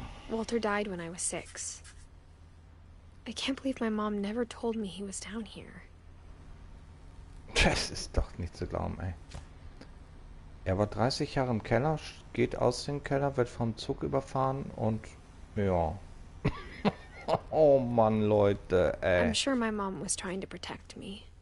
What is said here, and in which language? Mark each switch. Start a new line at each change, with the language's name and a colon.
English: Walter died when I was 6. I can't believe my mom never told me he was down here.
German: Das ist doch nicht zu glauben, ey. Er war 30 Jahre im Keller, geht aus dem Keller, wird vom Zug überfahren und ja. Oh Mann, Leute, ey.
English: I'm sure my mom was trying to protect me.